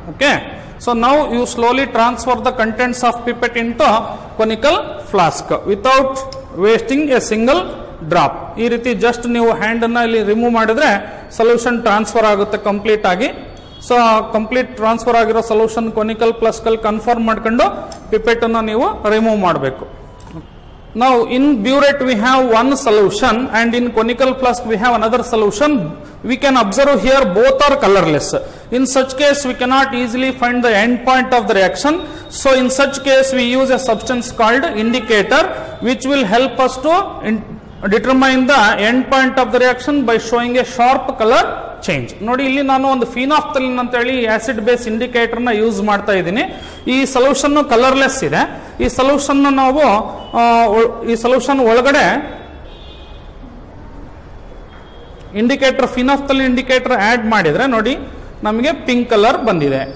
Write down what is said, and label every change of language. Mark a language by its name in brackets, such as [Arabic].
[English] Okay, so ನಾವು you slowly transfer the contents of pipette into conical flask without wasting a single drop. [Kannada] ಈ ರೀತಿ just ನೀವು hand ಅನ್ನ ಇಲ್ಲಿ remove ಮಾಡಿದ್ರೆ ಸೊಲ್ಯೂಷನ್ ಟ್ರಾನ್ಸ್ಫರ್ ಆಗುತ್ತೆ ಕಂಪ್ಲೀಟ್ ಆಗಿ. ಸೊ ಕಂಪ್ಲೀಟ್ ಟ್ರಾನ್ಸ್ಫರ್ ಆಗಿರೋ ಸೊಲ್ಯೂಷನ್ ಕೊನಿಕಲ್ ಫ್ಲಾಸ್ಕ್ ಕನ್ಫರ್ಮ್ ಮಾಡ್ಕೊಂಡು ಪಿಪೆಟ್ ಅನ್ನು ನೀವು ರಿಮೂವ್ ಮಾಡಬೇಕು. [English] Now in burette we have one solution and in conical flask we have another solution. We can observe here both are colorless. In such case we cannot easily find the end point of the reaction. So in such case we use a substance called indicator which will help us to determine the end point of the reaction by showing a sharp color change. [Kannada] ನೋಡಿ ಇಲ್ಲಿ ನಾನು ಒಂದು ಫಿನಾಫ್ಥಲಿನ್ ಅಂತ ಹೇಳಿ acid base indicator ನ use ಮಾಡ್ತಾ ಇದ್ದೀನಿ. ಈ ಸೊಲ್ಯೂಷನ್ ಕಲರ್ಲೆಸ್ ಇದೆ. ಈ ಸೊಲ್ಯೂಷನ್ ನಾವು ಈ ಸೊಲ್ಯೂಷನ್ ಒಳಗಡೆ ಇಂಡಿಕೇಟರ್ ಫಿನಾಫ್ಥಲಿನ್ ಇಂಡಿಕೇಟರ್ ಆಡ್ ಮಾಡಿದ್ರೆ ನೋಡಿ ನಮಗೆ ಪಿಂಕ್ ಕಲರ್ ಬಂದಿದೆ.